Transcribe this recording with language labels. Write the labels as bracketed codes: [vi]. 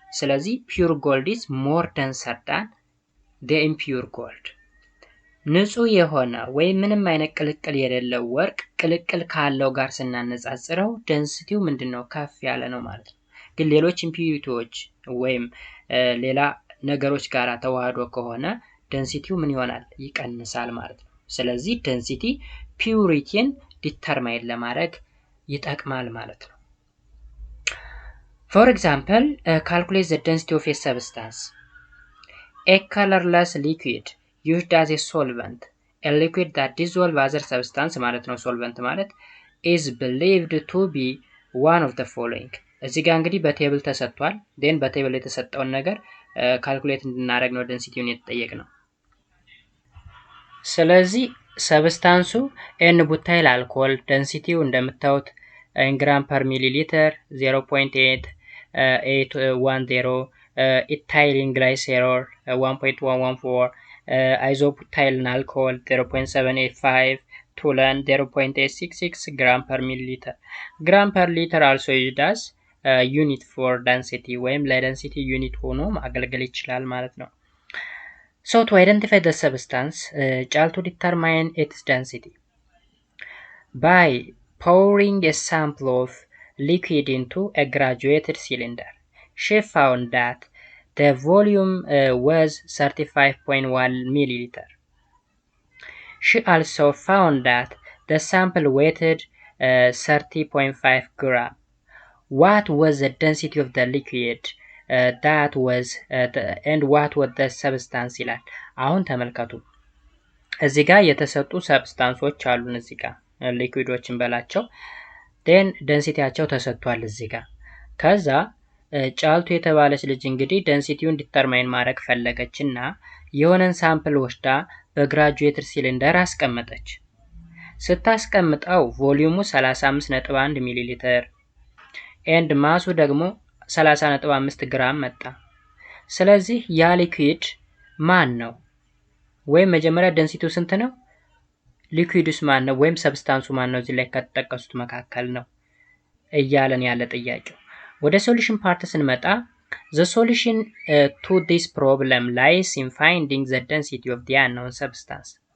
[am] ስለዚህ [en] pure gold is more denser than the impure gold. [am] ንጹህ የሆነ ወይም ምንም አይነት ቅልቅል የሌለው ወርቅ ቅልቅል ካለው ጋር ስናነጻጽረው ዴንሲቲው ምንድነው? ከፍ ያለ ነው ማለት ነው። ግን ሌሎች ኢምፒዩሪቲዎች ወይም ሌላ ነገሮች ጋር ተዋህዶ ከሆነ ደንሲቲው ምን ይሆናል? ይቀንሳል ማለት ነው። ስለዚህ ደንሲቲ ፒዩሪቲን ዲተርማይን ለማድረግ ይጠቅማል ማለት ነው። [en] For example, calculate the density of a substance. A colorless liquid used as a solvent. A liquid that dissolves other substance [am] ማለት ነው [en] solvent [am] ማለት [en] is believed to be one of the following. [am] እዚህ ጋር እንግዲህ በቴብል ተሰጥቷል። then በቴብል የተሰጠውን ነገር ካልኩሌት እንድናደርግ ነው ደንሲቲውን የተጠየቅነው። ስለዚህ ሰብስታንሱ ኤን ቡታይል አልኮል ደንሲቲው እንደምታዩት [en] in gram per milliliter [am] 0.810 ethylene glycerol 1.114 isoputylene alcohol 0.785 toluene 0.866 [en] gram per milliliter. Gram per liter also used as unit for density [am] ወይም ለደንሲቲ ዩኒት ሆኖ ማገልገል ይችላል ማለት ነው። [en] So to identify the substance, to determine its density by pouring a sample of liquid into a graduated cylinder. She found that the volume was 35.1 milliliter. She also found that the sample weighed 30.5 gram. What was the density of the liquid that was and what was the substance [am] ይላል። አሁን ተመልከቱ እዚህ ጋር የተሰጡ ሰብስታንሶች አሉን እዚህ ጋር ሊኩዊዶችን በላቸው then ደንሲቲያቸው ተሰጥቷል እዚህ ጋር ከዛ ጫልቱ የተባለች ልጅ እንግዲህ ደንሲቲውን ዲተርማይን ማድረግ ፈለገችና የሆነን ሳምፕል ወስዳ በግራጁዌትድ ሲሊንደር አስቀመጠች። ስታስቀምጠው ቮሊዩሙ 35.1 ሚሊ ሊትር and ማሱ ደግሞ 30.5 ግራም መጣ። ስለዚህ ያ ሊኩዊድ ማን ነው? ወይም መጀመሪያ ደንሲቲው ስንት ነው? ሊኩዊዱስ ማን ነው? ወይም ሰብስታንሱ ማን ነው? እዚህ ላይ ከተጠቀሱት መካከል ነው እያለን ያለ ጥያቄው። ወደ ሶሉሽን ፓርት ስንመጣ [en] the solution to this problem lies in finding the density of the unknown substance.